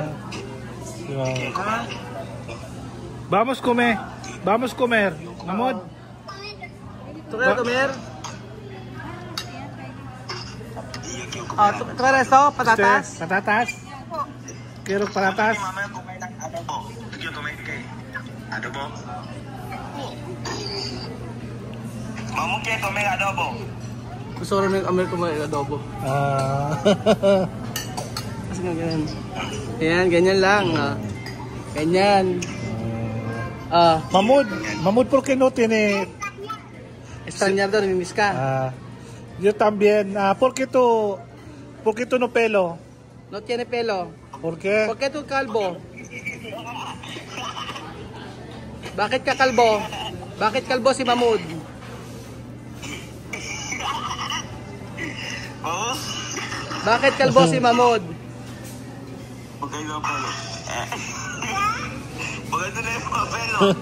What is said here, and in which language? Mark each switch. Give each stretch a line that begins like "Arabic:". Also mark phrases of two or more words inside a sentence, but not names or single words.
Spanish: Ha? Vamos comer. Vamos comer. Mahmoud. Tu kay comer? Ah, tu kay esto, patatas? Patatas. Quiero patatas.
Filipino: Mama kumain ng adobo. Sige, kumain kay adobo. Mama kaya kumain adobo. Gusto ko rin ng Amerika may adobo. Ah. Kasi nga ganyan. Ayan, ganyan lang. Ganyan.
Spanish: Mahmoud, ¿por qué no tiene?
Filipino: Estanyar daw, namimiss ka.
Spanish: Yo también. ¿Por qué tú no pelo? No tiene pelo. ¿Por qué? ¿Por qué tu calvo?
Filipino: Bakit ka kalbo? Bakit kalbo si Mahmoud? Oo? Bakit kalbo si Mahmoud? Maganda ang palo. Maganda na yung mga pelo.